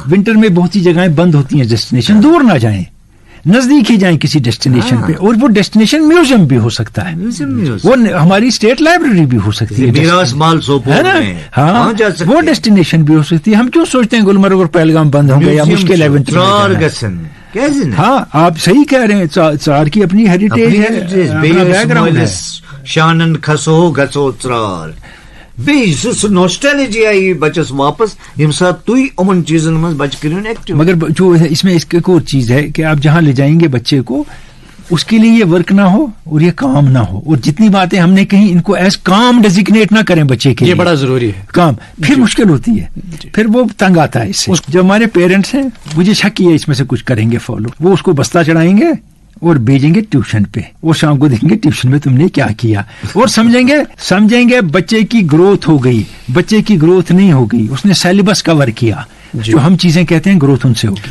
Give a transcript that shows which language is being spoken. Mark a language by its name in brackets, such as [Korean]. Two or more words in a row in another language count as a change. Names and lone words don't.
[Urdu] ونٹر میں بہت سی جگہیں بند ہوتی ہیں، ڈیسٹینیشن دور نہ جائیں، نزدیک ہی جائیں کسی ڈیسٹینیشن پہ، اور وہ ڈیسٹینیشن میوزیم بھی ہو سکتا ہے، وہ ہماری اسٹیٹ لائبریری بھی ہو سکتی ہے، ہاں وہ ڈیسٹینیشن بھی ہو سکتی ہے۔ ہم کیوں سوچتے ہیں گلمرگ اور پہلگام بند ہوں گے یا مشکل ہے ونٹر میں؟ ہاں آپ صحیح کہہ رہے ہیں، ژار کی اپنی ہیریٹیج ہے، بیک گراؤنڈ ہے۔ [Kashmiri] شانن کھسو گژھو ژرار، بیٚیہِ سُہ نوسٹیلجی آئی بچس واپس ییٚمہِ ساتہٕ تُہۍ یِمن چیزن منٛز بچہ کٔرۍہوٗن ایکٹیو۔ [Urdu] مگر جو اس میں ایک اور چیز ہے کہ آپ جہاں لے جائیں گے بچے کو، اس کے لیے یہ ورک نہ ہو اور یہ کام نہ ہو، اور جتنی باتیں ہم نے کہیں ان کو ایز کام ڈیزگنیٹ نہ کریں بچے کے لیے، یہ بڑا ضروری ہے کام، پھر مشکل ہوتی ہے، پھر وہ تنگ آتا ہے اس سے۔ جو ہمارے پیرنٹس ہیں مجھے شک ہے اس میں سے کچھ کریں گے فالو، وہ اس کو بستہ چڑھائیں گے اور بھیجیں گے ٹیوشن پہ، اور شام کو دیکھیں گے ٹیوشن میں تم نے کیا کیا، اور سمجھیں گے بچے کی گروتھ ہو گئی، بچے کی گروتھ نہیں ہو گئی، اس نے سیلیبس کور کیا، جو ہم چیزیں کہتے ہیں گروتھ ان سے ہوگی۔